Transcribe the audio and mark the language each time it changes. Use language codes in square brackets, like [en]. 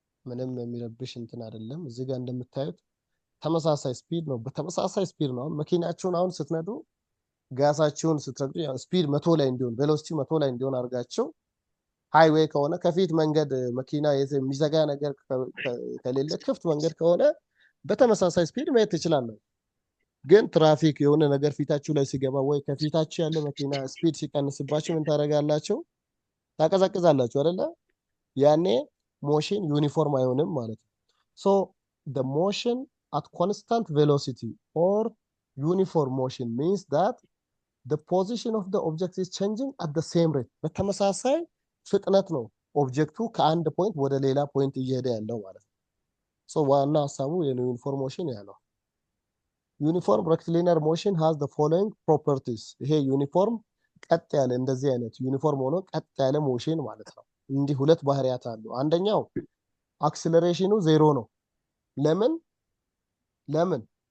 [am] ምንም የሚረብሽ እንትን አይደለም። እዚህ ጋር እንደምታዩት ተመሳሳይ ስፒድ ነው። በተመሳሳይ ስፒድ ነው መኪናችሁን አሁን ስትነዱ ጋሳችሁን ስትረግጡ ስፒድ 100 ላይ እንዲሆን ቬሎሲቲ 100 ላይ እንዲሆን አድርጋችሁ ሃይዌይ ከሆነ ከፊት መንገድ መኪና የሚዘጋ ነገር ከሌለ ክፍት መንገድ ከሆነ በተመሳሳይ ስፒድ መሄድ ትችላላችሁ። ግን ትራፊክ የሆነ ነገር ፊታችሁ ላይ ሲገባ ወይ ከፊታችሁ ያለ መኪና ስፒድ ሲቀንስባችሁ ምን ታደርጋላችሁ? ታቀዘቅዛላችሁ አይደለ? ያኔ ሞሽን ዩኒፎርም አይሆንም ማለት ነው። ሶ [en] the motion at constant velocity or uniform motion means that the position of the object is changing at the same rate. [am] በተመሳሳይ ፍጥነት ነው ኦብጀክቱ ከአንድ ፖይንት ወደ ሌላ ፖይንት እየሄደ ያለው ማለት ነው። ሶ ዋና ሐሳቡ የዩኒፎርም ሞሽን ያለው ዩኒፎርም [en] rectilinear motion has the following properties። [am] ይሄ ዩኒፎርም ቀጥ ያለ እንደዚህ አይነት ዩኒፎርም ሆኖ ቀጥ ያለ ሞሽን ማለት ነው። እንዲህ ሁለት ባህሪያት አሉ። አንደኛው አክሰለሬሽኑ ዜሮ ነው። ለምን